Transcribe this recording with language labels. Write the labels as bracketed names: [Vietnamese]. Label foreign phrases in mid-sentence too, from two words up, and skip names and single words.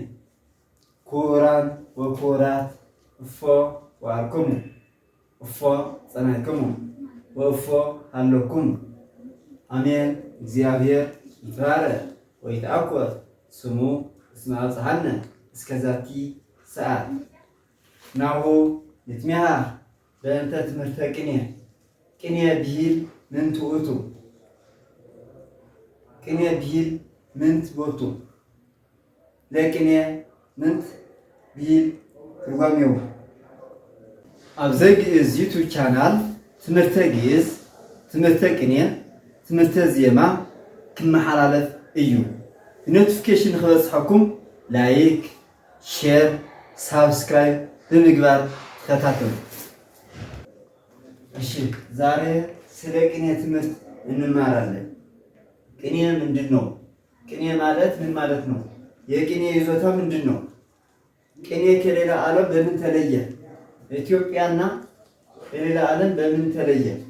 [Geez] ክቡራን ወክቡራት እፎ ወአርክሙ እፎ ጸናሕክሙ ወእፎ ሃለክሙ አሜን። እግዚአብሔር ይትባረክ ወይትአኮት ስሙ እስመ አብጽሐነ እስከ ዛቲ ሰዓት። ናሁ ንትሜሃር በእንተ ትምህርተ ቅኔ። ቅኔ ብሂል ምንት ውእቱ? ቅኔ ብሂል ምንት ቦቱ? ለቅኔ ምንት ብሂል ትርጓሜው? [Tigrinya] አብዘ ግዕዝ ዩቱብ ቻናል ትምህርተ ግዕዝ፣ ትምህርተ ቅኔ፣ ትምህርተ ዜማ ክመሓላለፍ እዩ። ኖቲፊኬሽን ንክበፅሐኩም [English] like, share, subscribe [Tigrinya] ብምግባር ተከታተሉ። [Amharic] እሺ ዛሬ ስለ ቅኔ ትምህርት እንማራለን። ቅኔ ምንድን ነው? ቅኔ ማለት ምን ማለት ነው? የቅኔ ይዞታ ምንድን ነው? ቅኔ ከሌላ ዓለም በምን ተለየ? ኢትዮጵያና ከሌላ ዓለም በምን ተለየ?